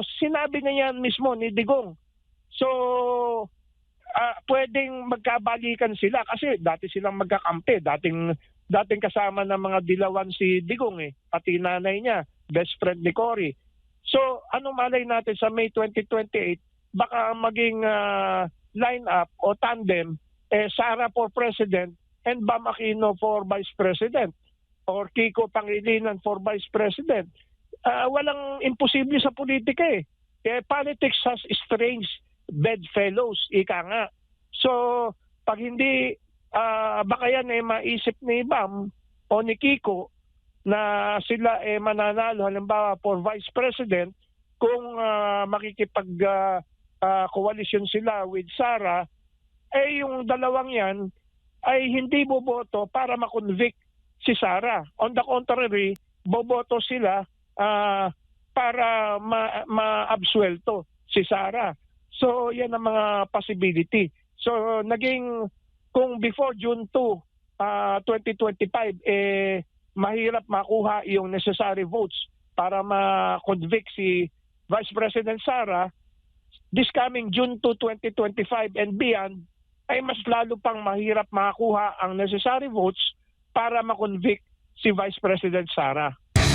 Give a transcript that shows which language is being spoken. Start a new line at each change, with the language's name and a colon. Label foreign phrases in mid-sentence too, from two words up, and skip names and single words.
Filipino: Sinabi niya yan mismo ni Digong. So pwedeng magkabalikan sila kasi dati silang magkakampi, dating kasama ng mga Dilawan si Digong pati nanay niya,
English: best friend
Filipino: ni Cory. So ano malay natin sa May 2028 baka maging line-up o tandem Sara
English: for President and Bam Aquino for Vice President or Kiko Pangilinan for Vice President.
Filipino: Walang imposible sa politika
English: politics has strange bedfellows,
Filipino: ika nga. So, pag hindi, baka yan maisip ni Bam o ni Kiko na sila mananalo halimbawa
English: for Vice President
Filipino: kung makikipag-coalition sila with Sara, yung dalawang yan ay hindi boboto para makonvict si Sara.
English: On the contrary,
Filipino: boboto sila para ma-absuelto si Sara. So, yan ang mga possibility. So, kung before June 2, 2025, mahirap makuha yung
English: necessary votes
Filipino: para ma-convict si
English: Vice President
Filipino: Sara,
English: this coming June 2, 2025 and beyond,
Filipino: ay mas lalo pang mahirap makakuha ang
English: necessary votes
Filipino: para ma-convict si
English: Vice President
Filipino: Sara.